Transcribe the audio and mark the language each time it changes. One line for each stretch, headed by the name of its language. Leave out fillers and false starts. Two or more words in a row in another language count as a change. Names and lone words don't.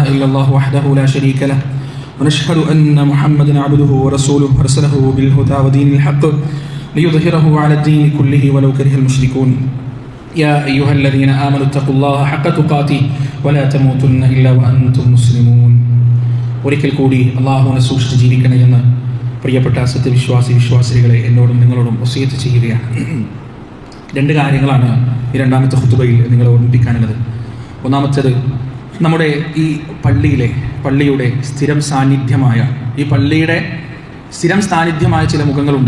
Arabic: إلا الله وحده لا شريك له ونشهد أن محمدا عبده ورسوله أرسله بالهدى ودين الحق ليظهره على الدين كله ولو كره المشركون يا أيها الذين آمنوا اتقوا الله حق تقاته ولا تموتن إلا وأنتم مسلمون
Malayalam: ഒരിക്കൽ കൂടി അള്ളാഹുവിനെ സൂക്ഷിച്ച് ജീവിക്കണമെന്ന് പ്രിയപ്പെട്ട വിശ്വാസികളെ എന്നോടും നിങ്ങളോടും വസിയത്ത് ചെയ്യുകയാണ്. രണ്ട് കാര്യങ്ങളാണ് ഈ രണ്ടാമത്തെ ഖുതുബയിൽ നിങ്ങളെ ഓർമ്മിപ്പിക്കാനുള്ളത്. ഒന്നാമത്തേത്, നമ്മുടെ ഈ പള്ളിയുടെ സ്ഥിരം സാന്നിധ്യമായ ചില മുഖങ്ങളുണ്ട്.